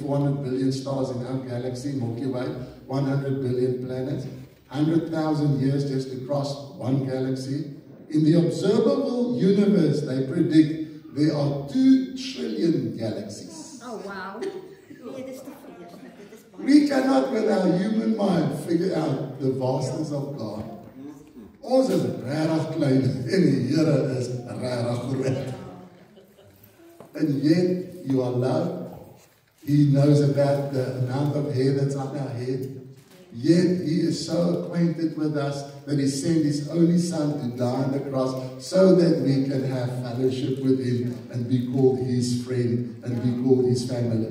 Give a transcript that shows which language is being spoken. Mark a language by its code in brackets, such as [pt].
[en] 400 billion stars in our galaxy, Milky Way, 100 billion planets, 100,000 years just to cross one galaxy. In the observable universe, they predict there are 2 trillion galaxies. Oh, wow. We cannot with our human mind figure out the vastness of God. [af] Ons is regtig klein en die Here is regtig groot. [en] And yet you are loved. He knows about the amount of hair that's on our head. Yet He is so acquainted with us that He sent His only Son to die on the cross so that we can have fellowship with Him and be called His friend and be called His family.